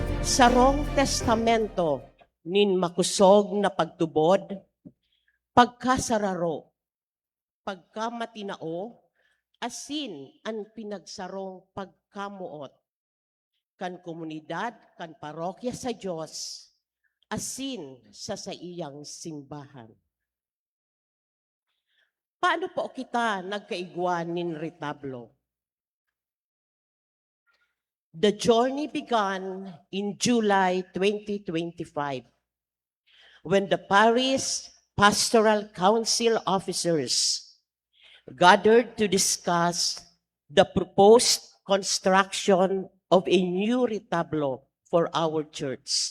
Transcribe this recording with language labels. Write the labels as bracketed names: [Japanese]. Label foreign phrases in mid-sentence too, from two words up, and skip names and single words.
[Bikol] Sarong testamento nin makusog na pagtubod, pagkasararo, pagkamatinao, asin ang pinagsarong pagkamuot, kan komunidad, kan parokya sa Diyos, asin sa iyang simbahan. Paano po kita nagkaiguan nin retablo? [English] The journey began in July 2025 when the Paris Pastoral Council officers gathered to discuss the proposed construction of a new retablo for our church.